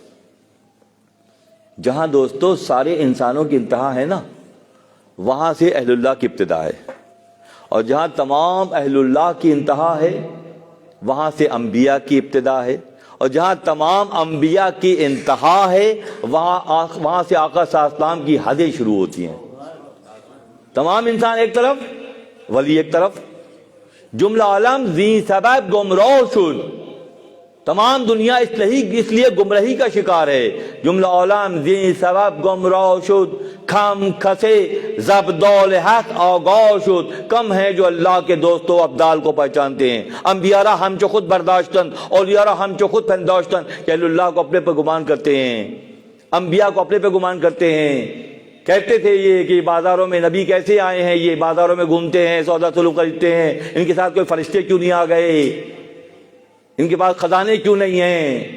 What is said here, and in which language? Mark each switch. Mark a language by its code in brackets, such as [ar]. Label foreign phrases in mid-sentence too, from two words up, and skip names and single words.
[ur] جہاں دوستو سارے انسانوں کی انتہا ہے نا، وہاں سے اہل اللہ کی ابتدا ہے، اور جہاں تمام اہل اللہ کی انتہا ہے وہاں سے انبیاء کی ابتدا ہے، اور جہاں تمام انبیاء کی انتہا ہے وہاں سے آقا [ar] صلی اللہ علیہ وسلم [ur] کی حدیں شروع ہوتی ہیں۔ تمام انسان ایک طرف، ولی ایک طرف، [fa] جملہ عالم ذی سبب گمراہ شد، [ur] تمام دنیا اس لیے گمراہی کا شکار ہے۔ [fa] جملہ عالم ذی سبب گمراہ شد، کم کھسے زبدال حق آگاہ شد، [ur] کم ہیں جو اللہ کے دوستوں ابدال کو پہچانتے ہیں۔ [fa] انبیاء را ہم چو خود برداشتن، اولیاء را ہم چو خود پنداشتن، [ur] کہ اللہ کو اپنے پہ گمان کرتے ہیں، انبیاء کو اپنے پہ گمان کرتے ہیں۔ کہتے تھے یہ کہ بازاروں میں نبی کیسے آئے ہیں، یہ بازاروں میں گھومتے ہیں، سودا سلوک خریدتے ہیں، ان کے ساتھ کوئی فرشتے کیوں نہیں آ گئے، ان کے پاس خزانے کیوں نہیں ہیں؟